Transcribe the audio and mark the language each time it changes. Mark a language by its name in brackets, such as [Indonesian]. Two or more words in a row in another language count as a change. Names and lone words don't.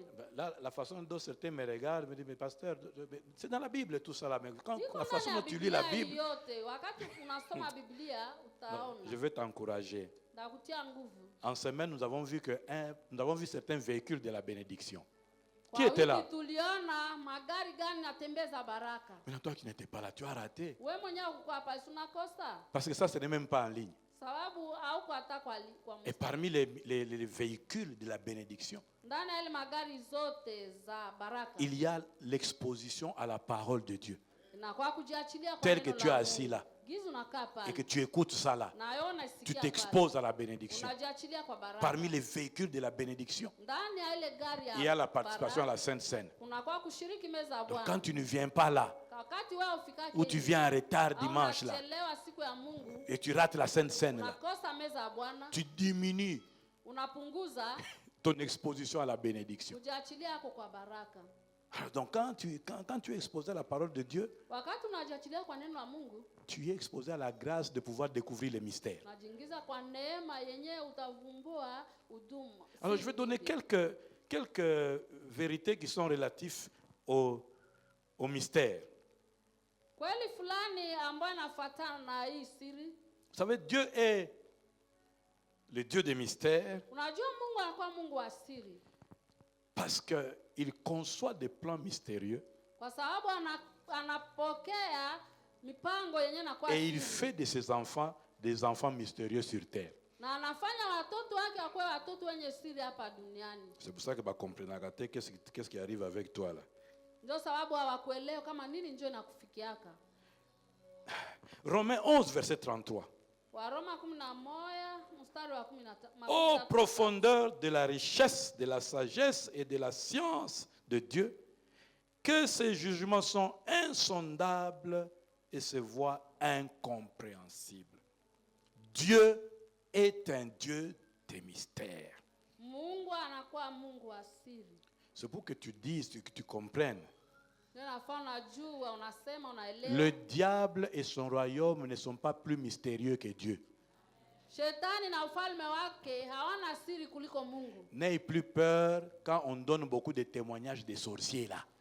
[French] Là, la façon dont certains me regardent, me disent, mais pasteur, c'est dans la Bible tout ça là. Mais quand [Swahili] Iko [French] la [Swahili] ndani [French] façon [Swahili] ya [French] dont tu lis la Bible, [Swahili] yote. Wakati unasoma Biblia utaona. [French] je vais t'encourager. [Swahili] Ndakutia nguvu. [French] En semaine, nous avons vu certains véhicules de la bénédiction. [Swahili] Kwa [French] Qui était là? [Swahili] wiki tuliona magari gani natembeza baraka. [French] Maintenant, toi qui n'étais pas là, tu as raté. [Swahili] Wewe mwenyewe uko hapa si unakosa. [French] Parce que ça, ce n'est même pas en ligne. [Swahili] Sababu hauko hata kwa [French] Et parmi les véhicules de la bénédiction, [Swahili] ndani ya ile magari zote za baraka. [French] il y a l'exposition à la parole de Dieu. [Swahili] Inakuwa kujiachilia kwa [French] Tel que [Swahili] neno [French] tu es la assis [Swahili] Mungu. [French] là [Swahili] Gizu unakaa pale. [French] et que tu écoutes ça là, [Swahili] Na wewe [French] tu [Swahili] unasikia pale. [French] t'exposes à la bénédiction. [Swahili] Unajiachilia kwa baraka. [French] Parmi les véhicules de la bénédiction, [Swahili] Ndani ya ile gari ya [French] il y a la participation à [Swahili] baraka, [French] la Sainte Seine. [Swahili] unakuwa kushiriki meza ya [French] Donc [Swahili] Bwana. [French] quand tu ne viens pas là, [Swahili] Wakati wewe ufikake [French] ou tu viens en retard dimanche là, [Swahili] unachelewa siku ya Mungu, [French] et tu rates la Sainte Seine là, [Swahili] unakosa meza ya Bwana, [French] tu diminues [Swahili] unapunguza [French] ton exposition à la bénédiction. [Swahili] kujiachilia yako kwa baraka. [French] Alors, donc quand tu es exposé à la parole de Dieu, [Swahili] Wakati unajiachilia kwa neno la Mungu, [French] tu es exposé à la grâce de pouvoir découvrir les mystères. [Swahili] unajiingiza kwa neema yenyewe utavumbua huduma. [French] Alors je vais donner quelques vérités qui sont relatives au mystère. [Swahili] Kweli fulani ambayo inafuatana na hii siri. [French] Vous savez, Dieu est le Dieu des mystères [Swahili] Unajua Mungu anakuwa Mungu wa siri [French] parce qu'il conçoit des plans mystérieux [Swahili] kwa sababu anapokea mipango yenyewe inakuwa [French] et il [Swahili] siri. [French] fait de ses enfants des enfants mystérieux sur terre. [Swahili] Na anafanya watoto wake wakuwe watoto wenye siri hapa duniani. [French] C'est pour ça que comprendre qu'est-ce qui arrive avec toi là. [Swahili] Ndio sababu hawakuelewa kama nini njoo inakufikiaka. [French] Romains 11 verset 33. [Swahili] Waroma 11 mstari wa 13. [French] Ô profondeur de la richesse, de la sagesse et de la science de Dieu, que ses jugements sont insondables et ses voies incompréhensibles. Dieu est un Dieu des mystères. [Swahili] Mungu anakuwa Mungu wa siri. [French] C'est pour que tu dises, que tu comprennes. Le diable et son royaume ne sont pas plus mystérieux que Dieu. N'aie plus peur quand on donne beaucoup de témoignages des sorciers là.